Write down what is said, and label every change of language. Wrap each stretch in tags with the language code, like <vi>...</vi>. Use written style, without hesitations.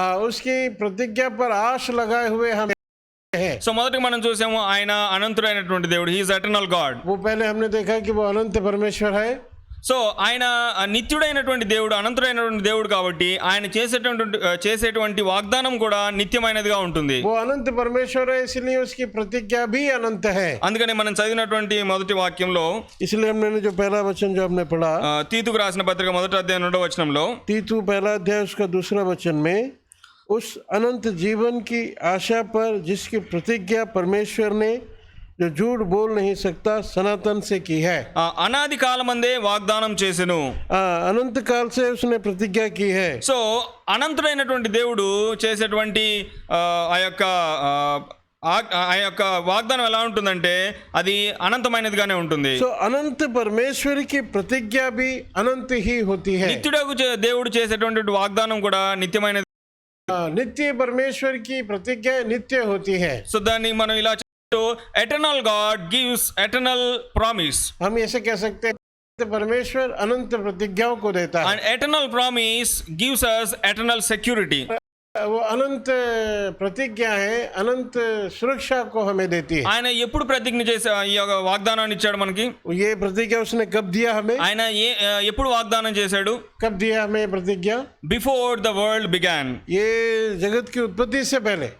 <hi>उसकी प्रतिज्ञा पर आश लगाए हुए हम.</hi> <te>సో మొదటి మనం చూసాము ఆయన అనంతుడైనటువంటి దేవుడు,</te> <en>He is eternal God.</en> <hi>वो पहले हमने देखा कि वो अनंत परमेश्वर है.</hi> <te>సో ఆయన నిత్యుడైనటువంటి దేవుడు, అనంతుడైనటువంటి దేవుడు కాబట్టి ఆయన చేసేటువంటి వాగ్దానం కూడా నిత్యమైనదిగా ఉంటుంది.</te> <hi>वो अनंत परमेश्वर है, इसलिए उसकी प्रतिज्ञा भी अनंत है.</hi> <te>అందుకని మనం చదివినటువంటి మొదటి వాక్యంలో,</te> <hi>इसलिए हमने जो पहला वचन जो हमने पढ़ा,</hi> <te>తీతుకు రాసిన పత్రిక మొదటి అధ్యాయం 2వ వచనంలో,</te> <hi>तीतु पहला अध्याय उसका दूसरा वचन में, उस अनंत जीवन की आशा पर जिसकी प्रतिज्ञा परमेश्वर ने जो झूठ बोल नहीं सकता सनातन से की है.</hi> <te>అనాది కాలమందే వాగ్దానం చేసెను.</te> <hi>अनंत काल से उसने प्रतिज्ञा की है.</hi> <te>సో అనంతుడైనటువంటి దేవుడు చేసేటువంటి ఆ యొక్క వాగ్దానం ఎలా ఉంటుందంటే అది అనంతమైనదిగానే ఉంటుంది.</te> <hi>సో అనంత परमेश्वर की प्रतिज्ञा भी अनंत ही होती है.</hi> <te>నిత్యుడగు దేవుడు చేసేటువంటి వాగ్దానం కూడా నిత్యమైనది.</te> <hi>नित्य परमेश्वर की प्रतिज्ञा नित्य होती है.</hi> <te>సో దాన్ని మనం ఇలా</te> <en>Eternal God gives eternal promise.</en> <hi>हम ऐसे कह सकते हैं परमेश्वर अनंत प्रतिज्ञाओं को देता है.</hi> <en>and eternal promise gives us eternal security.</en> <hi>वो अनंत प्रतिज्ञा है, अनंत सुरक्षा को हमें देती है.</hi> <te>ఆయన ఎప్పుడు ప్రతిజ్ఞ చేసి ఈ వాగ్దానాన్ని ఇచ్చాడు మనకి?</te> <hi>ये प्रतिज्ञा उसने कब दिया हमें?</hi> <te>ఆయన ఎప్పుడు వాగ్దానం చేశాడు?</te> <hi>कब दिया हमें प्रतिज्ञा?</hi> <en>Before the world began.</en> <hi>ये जगत की उत्पत्ति से पहले.</hi>